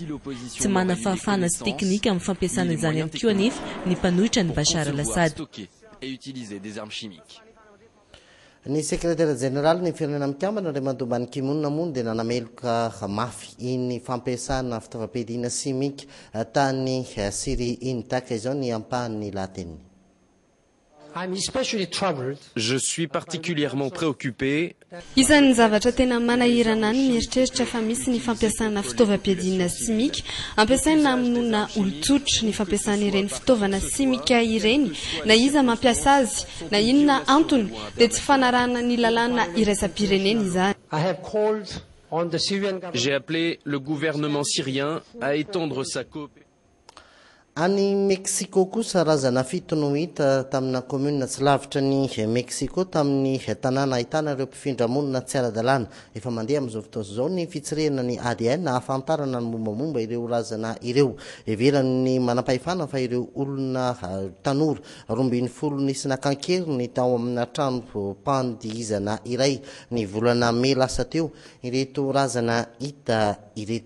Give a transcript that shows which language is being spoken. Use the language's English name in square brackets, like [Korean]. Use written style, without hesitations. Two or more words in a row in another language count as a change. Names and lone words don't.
[Malagasy] Tsy mana fahafahana sy teknika amin'ny fampiasana izany ihany koa anefa ny mpanohitra ny Bachar al-Assad. Ny sekretara jeneraly ny firenena mikambana Ray Mandomba Ban-Ki-moon moa dia nanameloka mafy iny fampiasana fitaovam-piadiana simika tany Syrie iny tahaka izao ny ampahan'ny lahateny. [French] Je suis particulièrement préoccupé. [Malagasy] Isan'ny zavatra tena manahirana ny mieritreritra fa misy ny fampiasana fitaovam-piadiana simika ampiasaina aminona olon-tsotra ny fampiasana ireny fitaovana simika ireny na iza mampiasa azy na inona antony dia tsy fanarahana ny lalàna iraisam-pirenena izany. [French] J'ai appelé le gouvernement syrien à étendre sa coopération. [Malagasy] Any Mexico kosa razana fito no hita tamina commune tsy lavitra ny Mexico tamin'ny tanàna ahitana ireo mpifindra monina tsy ara-dalàna efa mandeha amin'izao fotoana izao ny fitsirena ny ADN ahafantarana ny mombamomba ireo razana ireo everan'ny manam-pahefana fa ireo olona tanora 12 nisy nakankeriny tao amina trano mpandihizana iray ny volana May lasa teo ireto razana hita ireto.